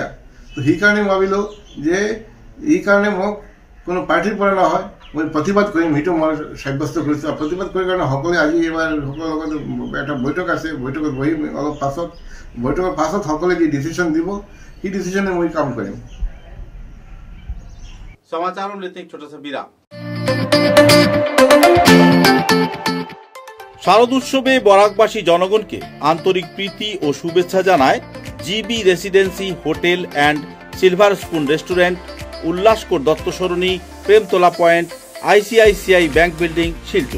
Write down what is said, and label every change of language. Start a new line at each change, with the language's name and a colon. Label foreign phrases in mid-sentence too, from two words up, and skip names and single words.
Assamese: তো সেইকাৰণে ভাবিলোঁ যে এই কাৰণে মোক কোনো পাৰ্টিৰ পৰা নহয়, মই প্ৰতিবাদ কৰিম, সেইটো মই সাব্যস্ত কৰিছোঁ। আৰু প্ৰতিবাদ কৰি কাৰণে সকলোৱে আজি এইবাৰ সকলোৰে লগত এটা বৈঠক আছে, বৈঠকত বহি অলপ পাছত, বৈঠকৰ পাছত সকলোৱে যি ডিচিশ্যন দিব সেই ডিচিশ্যনে মই কাম কৰিম।
Hindi: समाचारों में लेते हैं एक छोटा सा विराम।
Bangla: শারদ উৎসবে বরাকবাসী জনগণকে আন্তরিক প্রীতি ও শুভেচ্ছা জানায় জিবি রেসিডেন্সি হোটেল অ্যান্ড সিলভার স্পুন রেস্টুরেন্ট, উল্লাসকর দত্ত সরণি, প্রেমতলা পয়েন্ট, ICICI ব্যাংক বিল্ডিং, শিলচর।